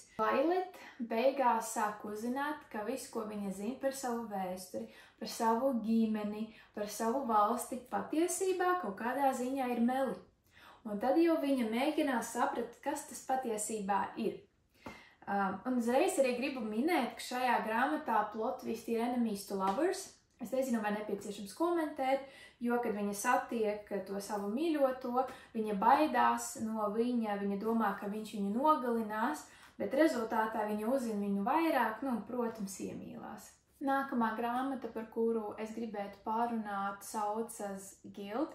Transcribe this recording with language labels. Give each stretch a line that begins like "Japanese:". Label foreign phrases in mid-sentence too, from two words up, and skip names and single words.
Latvian: Violet beigās sāk uzzināt, ka viss, ko viņa zina par savu vēsturi, par savu ģimeni, par savu valsti, patiesībā kaut kādā ziņā ir meli. Un tad jau viņa mēģinās saprast, kas tas patiesībā ir. Un uzreiz arī gribu minēt, ka šajā grāmatā
English: plot twist
Latvian: ir
English: enemies to lovers.
Latvian: Es nezinu, vai nepieciešams komentēt, jo, kad viņa satiek to savu mīļoto, viņa baidās no viņa domā, ka viņš viņu nogalinās, bet rezultātā viņa uzzina viņu vairāk, protams, iemīlās. Nākamā grāmata, par kuru es gribētu pārunāt, saucas Guild.